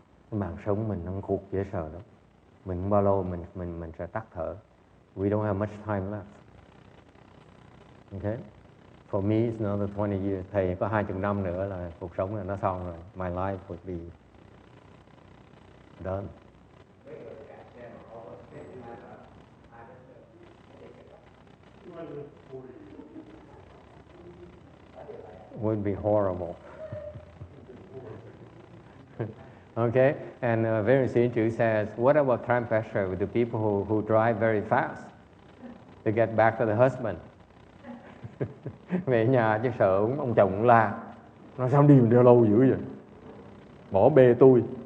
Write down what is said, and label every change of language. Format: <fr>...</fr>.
<vi>Cái mạng sống mình nó khục dễ sợ đó. Mình không bao lâu mình sẽ tắt thở.</vi> <en>We don't have much time left. Okay. For me, it's another 20 years.</en> <vi>Thầy có 20 năm nữa là cuộc sống là nó xong rồi.</vi> <en>My life would be done. Would be horrible. Okay, and very Sinchu says, what about time pressure with the people who drive very fast to get back to the husband?</en> <vi>Về nhà chứ sợ ông chồng cũng la, nó sao đi đeo lâu dữ vậy, bỏ bê tôi.</vi>